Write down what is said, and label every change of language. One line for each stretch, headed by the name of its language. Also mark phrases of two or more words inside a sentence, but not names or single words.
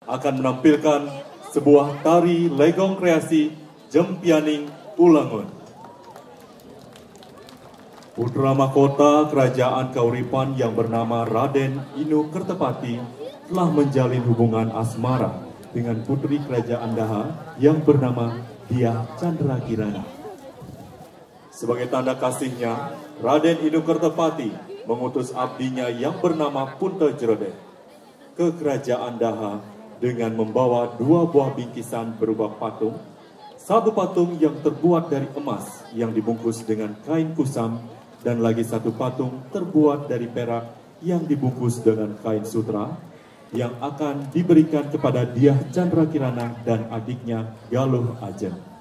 Indonesian: akan menampilkan sebuah tari legong kreasi Jempianing Ulangun. Putra mahkota Kerajaan Kauripan yang bernama Raden Inu Kertepati telah menjalin hubungan asmara dengan putri Kerajaan Daha yang bernama Dyah Candrakirana. Sebagai tanda kasihnya, Raden Inu Kertepati mengutus abdinya yang bernama Punta Jrodeh ke Kerajaan Daha dengan membawa 2 buah bingkisan berupa patung, 1 patung yang terbuat dari emas yang dibungkus dengan kain kusam, dan lagi 1 patung terbuat dari perak yang dibungkus dengan kain sutra yang akan diberikan kepada Dyah Candrakirana dan adiknya Galuh Ajeng.